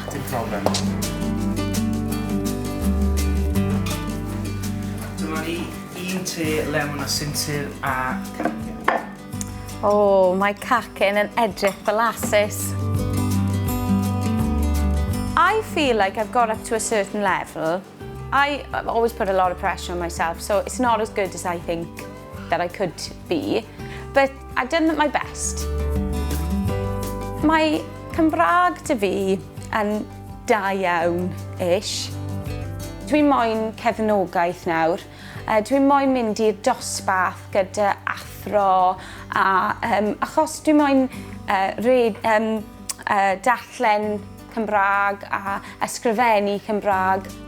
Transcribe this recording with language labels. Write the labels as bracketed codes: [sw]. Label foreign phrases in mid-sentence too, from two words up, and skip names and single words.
[cy] Dim problem. Dyma ni un te lemon a sinsir a cacen. O, mae cacen yn edrych fel asus. [en] I feel like I've got up to a certain level. I've always put a lot of pressure on myself, so it's not as good as I think that I could be. But I've done my best. [cy] Mae Cymraeg dy fi yn da iawn-ish. Dwi'n moyn cefnogaeth nawr. Dwi'n moyn mynd i'r dosbarth gyda athro, achos dwi'n moyn darllen Cymraeg a ysgrifennu Cymraeg.